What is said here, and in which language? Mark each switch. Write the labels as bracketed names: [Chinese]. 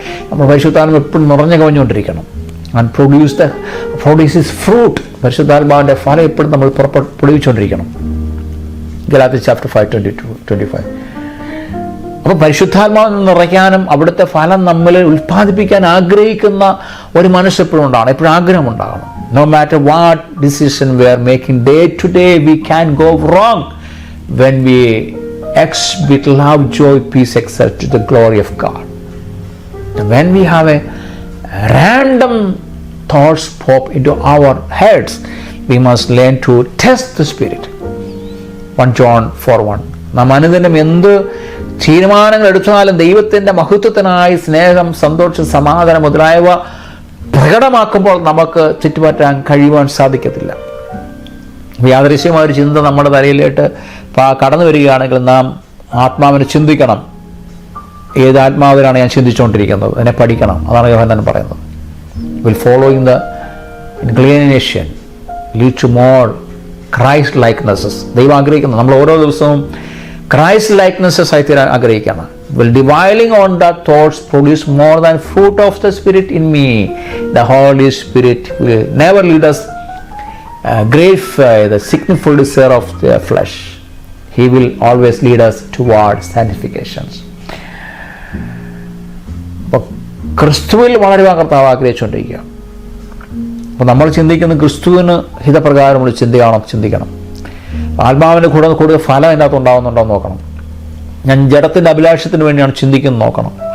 [Malayalam] നമ്മൾ പരിശുദ്ധാത്മ എപ്പോഴും നിറഞ്ഞു കവിഞ്ഞുകൊണ്ടിരിക്കണം. [English] And produce fruit. [Malayalam] പരിശുദ്ധാത്മാവിൻ്റെ ഫലം എപ്പോഴും നമ്മൾ പൊടിവിച്ചുകൊണ്ടിരിക്കണം. ഗലാത്യ ചാപ്റ്റർ 5:22-25. അപ്പോൾ പരിശുദ്ധാത്മാവിൽ നിറയ്ക്കാനും അവിടുത്തെ ഫലം നമ്മളിൽ ഉൽപ്പാദിപ്പിക്കാൻ ആഗ്രഹിക്കുന്ന ഒരു മനസ്സെപ്പോഴും ഉണ്ടാകണം, എപ്പോഴും ആഗ്രഹമുണ്ടാകണം. [English] No matter what decision we are making day to day, we can go wrong when we exhibit love, joy, peace, etc. to the glory of God. And when we have a random thoughts pop into our heads, we must learn to test the Spirit. 1 John 4:1. [Malayalam] നാം അനുദിനം എന്ത് തീരുമാനങ്ങൾ എടുത്താലും ദൈവത്തിൻ്റെ മഹത്വത്തിനായി സ്നേഹം, സന്തോഷം, സമാധാനം മുതലായവ പ്രകടമാക്കുമ്പോൾ നമുക്ക് ചുറ്റുപറ്റാൻ കഴിയുവാൻ സാധിക്കത്തില്ല. യാദൃശ്യമായ ഒരു ചിന്ത നമ്മുടെ തലയിലേട്ട് കടന്നു വരികയാണെങ്കിൽ നാം ആത്മാവിനെ ചിന്തിക്കണം. ഏത് ആത്മാവിലാണ് ഞാൻ ചിന്തിച്ചുകൊണ്ടിരിക്കുന്നത്, അതിനെ പഠിക്കണം. അതാണ് യോഹന്നാൻ പറയുന്നത്. [English] Will following the inclination lead to more Christ likenesses. [Malayalam] ദൈവം ആഗ്രഹിക്കുന്നു നമ്മൾ ഓരോ ദിവസവും ക്രൈസ്റ്റ് ലൈക്ക്നെസ്സസ് ആയി തീരാൻ ആഗ്രഹിക്കണം. [English] Will dwelling on the thoughts produce more than fruit of the Spirit in me? The Holy Spirit will never lead us gratify the sinful desire of the flesh. He will always lead us toward sanctification. [Malayalam] അപ്പോൾ ക്രിസ്തുവിൽ വളരുവാൻ കർത്താവ് ആഗ്രഹിച്ചുകൊണ്ടിരിക്കുക. അപ്പോൾ നമ്മൾ ചിന്തിക്കുന്ന ക്രിസ്തുവിന് ഹിതപ്രകാരമുള്ള ചിന്തിക്കണം. ആത്മാവിൻ്റെ കൂടുതൽ ഫലം അതിനകത്ത് ഉണ്ടാകുന്നുണ്ടോ എന്ന് നോക്കണം. ഞാൻ ജഡത്തിൻ്റെ അഭിലാഷത്തിന് വേണ്ടിയാണ് ചിന്തിക്കുന്നത് നോക്കണം.